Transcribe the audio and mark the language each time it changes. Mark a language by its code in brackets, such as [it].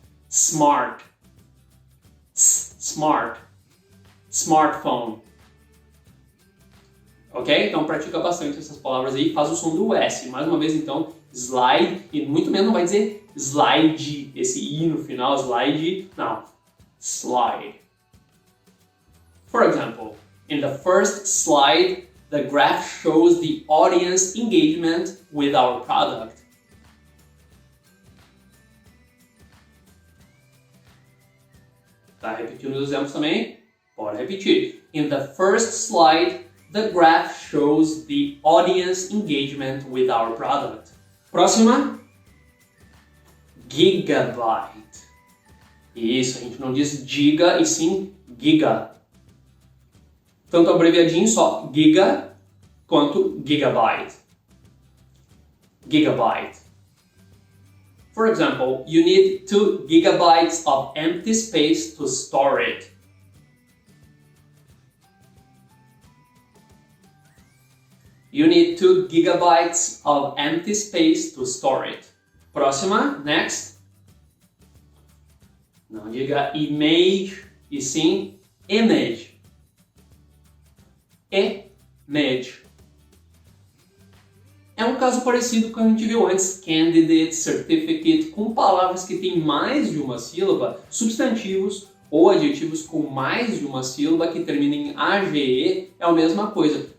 [en] Smart. Smart. Smartphone. Ok? [pt] Então pratica bastante essas palavras aí, faz o som do S. Mais uma vez então, slide, e muito menos não vai dizer slide, esse I no final, slide, não. [en] Slide. For example, in the first slide, the graph shows the audience engagement with our product. [pt] Tá repetindo os exemplos também? Pode repetir. [en] In the first slide, the graph shows the audience engagement with our product. [pt] Próxima. Gigabyte. Isso, a gente não diz giga e sim giga. Tanto abreviadinho só giga quanto gigabyte. Gigabyte. [en] For example, you need 2 gigabytes of empty space to store it. You need 2 gigabytes of empty space to store it. [pt] Próxima, next. Não diga image, e sim image. [en] Image. [pt] É um caso parecido com o que a gente viu antes, candidate, certificate, com palavras que têm mais de uma sílaba, substantivos ou adjetivos com mais de uma sílaba que terminam em AGE, é a mesma coisa.